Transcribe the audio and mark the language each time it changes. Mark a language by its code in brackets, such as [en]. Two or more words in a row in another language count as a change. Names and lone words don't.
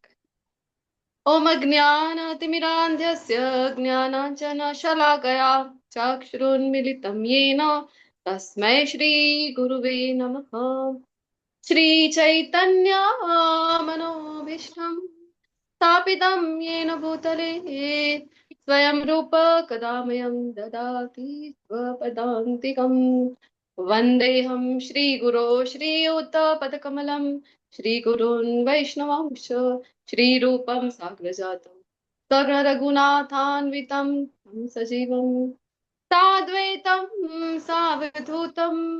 [sa] ओम ज्ञानतिमिरान्ध्यस्य ज्ञानाञ्जनशलाकया चक्षुरुन्मीलितं येन तस्मै श्री गुरुवे नमः. श्री चैतन्य मनोभीष्टं स्थापितं येन भूतले स्वयं रूप कदामयं ददाति स्वपदान्तिकं. वन्देऽहं श्रीगुरो श्रीयुतपदकमलं श्रीगुरून् वैष्णवांश्च श्रीरूपं साग्रजातं सगणरघुनाथान्वितं तं सजीवं साद्वैतं सावधूतं